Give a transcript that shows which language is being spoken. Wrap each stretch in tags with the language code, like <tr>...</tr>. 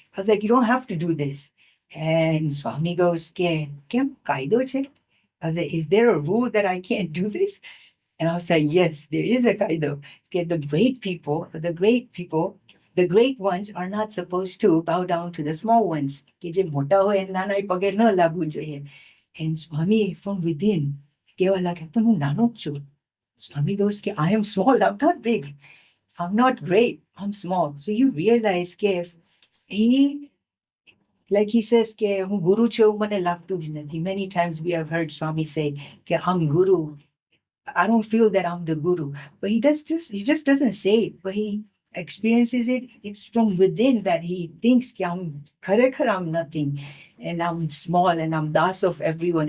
<en>I was like, you don't have to do this. And Swami goes,</en> <gu>Kem kaido che?</gu> <en>I was like, is there a rule that I can't do this? And I was like, yes, there is a kaido. The great ones are not supposed to bow down to the small ones.</en> <gu>કે જે મોટા હોય એના નાના પગે ન લાગવું જોઈએ.</gu> <en>And Swami from within</en> <gu>કહેવા લાગે, તો હું નાનો જ છું.</gu> <en>Swami goes, I am small, I'm not big. I'm not great, I'm small. So you realize he, like he says,</en> <gu>હું ગુરુ છું એવું મને લાગતું જ નથી.</gu> <en>Many times we have heard Swami say, I'm guru. I don't feel that I'm the guru. But he just doesn't say it, but he experiences it. It's from within that he thinks I'm nothing, and I'm small, and I'm das of everyone.</en>